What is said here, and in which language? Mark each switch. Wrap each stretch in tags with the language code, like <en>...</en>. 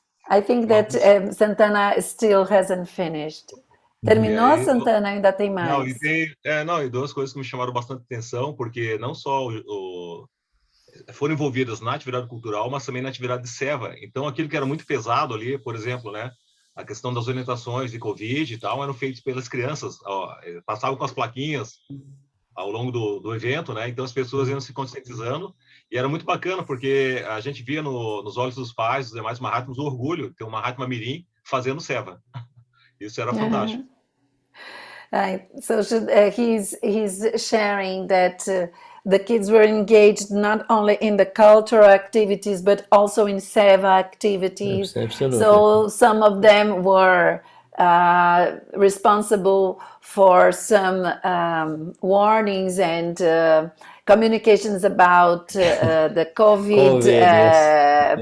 <en>I think that Santana still hasn't finished.</en> <pt>Terminou, Santana? Ainda tem mais? E duas coisas que me chamaram bastante atenção, porque não só foram envolvidas na atividade cultural, mas também na atividade de seva. Então, aquilo que era muito pesado ali, por exemplo, né, a questão das orientações de Covid e tal, eram feitas pelas crianças. Passavam com as plaquinhas ao longo do evento, né? Então, as pessoas iam se conscientizando, e era muito bacana, porque a gente via nos olhos dos pais, dos demais Mahatmas, o orgulho de ter um Mahatma Mirim fazendo seva. Isso era fantástico.</pt> <en>So he's sharing that the kids were engaged not only in the cultural activities but also in seva activities. Absolutely. So some of them were responsible for some warnings and communications about the COVID yes.</en>